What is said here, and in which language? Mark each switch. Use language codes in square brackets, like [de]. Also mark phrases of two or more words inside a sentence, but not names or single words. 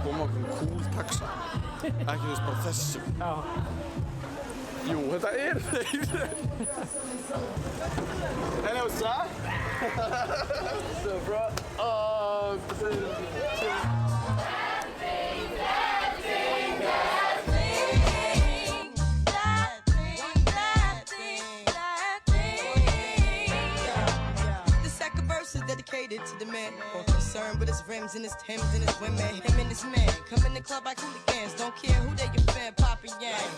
[is] ákveðin cool taxa. Ekki þú veist bara þessum. Já. Jú, þetta þeir. [en] Hello, sir. What's up, bro? Dedicated to the man, more concerned with his rims and his Timbs and his women. Him and his man, come in the club like hooligans. Don't care who they your fan, poppin' yang.